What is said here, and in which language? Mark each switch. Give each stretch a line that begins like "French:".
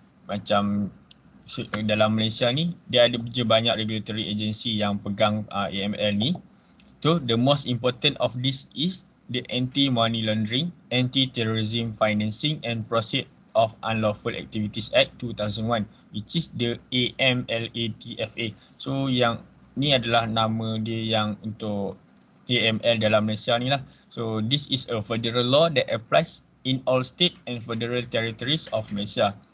Malay: Macam dalam Malaysia ni, dia ada banyak
English: regulatory agency
Malay: yang pegang AML ni.
English: So the most important of this is the Anti-Money Laundering, Anti-Terrorism Financing and Proceeds of Unlawful Activities Act 2001, which is the AMLATFA.
Malay: So yang ni adalah nama dia yang untuk AML dalam Malaysia ni lah.
English: So this is a federal law that applies in all state and federal territories of Malaysia.